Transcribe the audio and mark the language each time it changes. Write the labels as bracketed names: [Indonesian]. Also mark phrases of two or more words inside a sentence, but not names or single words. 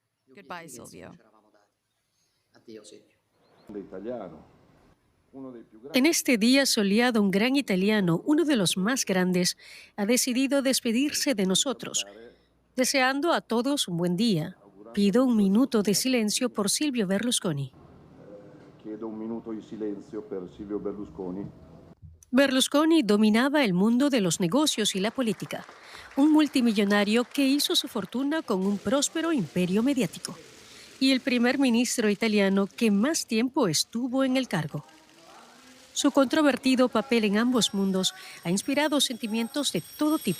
[Spanish] En este día soleado, un gran italiano, uno de los más grandes, ha decidido despedirse de nosotros, deseando a todos un buen día. Pido un minuto de silencio por Silvio Berlusconi. [Italian] Chiedo un minuto di silenzio per Silvio Berlusconi. [Spanish] Berlusconi dominaba el mundo de los negocios y la política, un multimillonario que hizo su fortuna con un próspero imperio mediático, y el primer ministro italiano que más tiempo estuvo en el cargo. Su controvertido papel en ambos mundos ha inspirado sentimientos de todo tipo.